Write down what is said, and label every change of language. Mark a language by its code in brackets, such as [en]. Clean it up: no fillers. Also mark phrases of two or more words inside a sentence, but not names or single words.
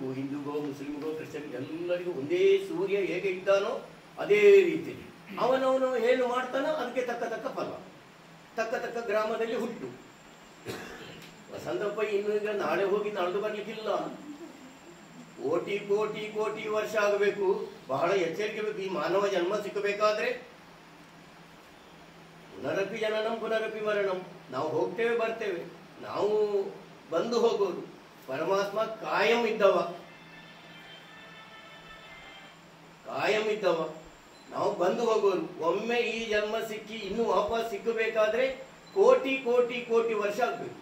[kn] ಹಿಂದೂಗೋ, ಮುಸ್ಲಿಮ್ಗೋ, ಕ್ರಿಶ್ಚಿಯನ್ ಎಲ್ಲರಿಗೂ ಒಂದೇ ಸೂರ್ಯ ಹೇಗೆ ಇದ್ದಾನೋ ಅದೇ ರೀತಿ ಅವನವನು ಏನು ಮಾಡ್ತಾನೋ ಅದಕ್ಕೆ ತಕ್ಕ ಫಲ, ತಕ್ಕ ಗ್ರಾಮದಲ್ಲಿ ಹುಟ್ಟು. ವಸಂತಪ್ಪ ಇನ್ನು ಈಗ ನಾಳೆ ಹೋಗಿ ನಾಳ್ದು ಬರ್ಲಿಕ್ಕಿಲ್ಲ. ಕೋಟಿ ಕೋಟಿ ಕೋಟಿ ವರ್ಷ ಆಗಬೇಕು. ಬಹಳ ಎಚ್ಚರಿಕೆ ಬೇಕು. ಈ ಮಾನವ ಜನ್ಮ ಸಿಕ್ಕಬೇಕಾದ್ರೆ [sa] ಪುನರಪಿ ಜನನಂ ಪುನರಪಿ ಮರಣಂ. [kn] ನಾವು ಹೋಗ್ತೇವೆ ಬರ್ತೇವೆ, ನಾವು ಬಂದು ಹೋಗೋದು. ಪರಮಾತ್ಮ ಕಾಯಂ ಇದ್ದವ, ನಾವು ಬಂದು ಹೋಗೋರು. ಒಮ್ಮೆ ಈ ಜನ್ಮ ಸಿಕ್ಕಿ ಇನ್ನು ವಾಪಸ್ ಸಿಕ್ಕಬೇಕಾದ್ರೆ ಕೋಟಿ ಕೋಟಿ ಕೋಟಿ ವರ್ಷ ಆಗ್ಬೇಕು.